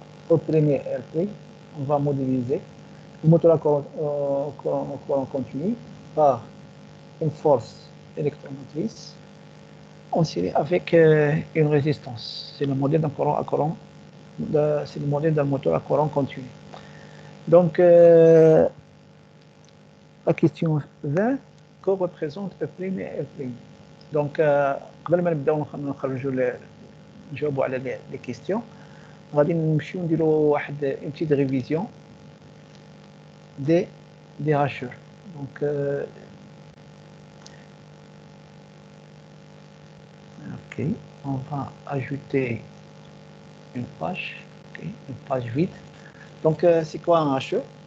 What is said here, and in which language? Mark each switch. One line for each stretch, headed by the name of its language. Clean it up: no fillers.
French: Au premier R', on va modéliser le moteur à courant continu par une force électromotrice en série avec une résistance. C'est le modèle d'un courant à courant, c'est le modèle d'un moteur à courant continu. Donc la question 20, que représente E' et R'?
Arabic: Donc قبل ما نبداو نخرجوا نجاوبوا على لي كيستيون غادي نمشيو نديروا واحد اون بتيت ريفيزيون
French: des hacheurs. Donc ok, on va ajouter une page vide. Donc c'est quoi un hacheur?